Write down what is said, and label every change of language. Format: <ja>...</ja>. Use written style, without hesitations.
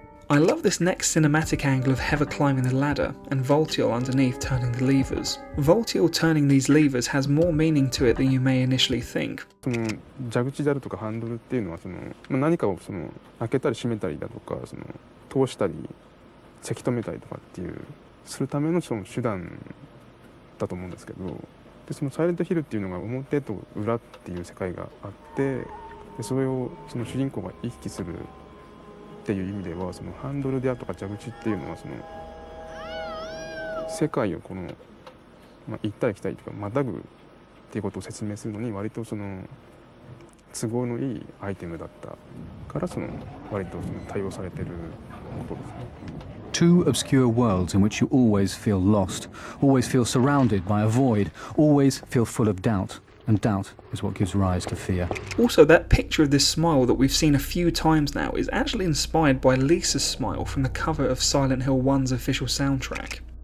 <en>I love this next cinematic angle of Heather climbing the ladder and Voltiel underneath turning the levers. Voltiel turning these levers has more meaning to it than you may initially think.</en> <ja>その蛇口であるとかハンドルっていうのは何かを開けたり閉めたりだとか通したりせき止めたりとかっていうするための手段だと思うんですけど、でそのサイレントヒルっていうのが表と裏っていう世界があって、でそれを主人公が行き来するっていう意味ではハンドルであるとか蛇口っていうのは世界を行ったり来たりとかまたぐっていうことを説明するのに割と都合のいいアイテムだったから割と対応されてることですね。</ja> <en>Two obscure worlds in which you always feel lost, always feel surrounded by a void, always feel full of doubt. And doubt is what gives rise to fear. Also, that picture of this smile that we've seen a few times now is actually inspired by Lisa's smile from the cover of Silent Hill 1's official soundtrack.</en>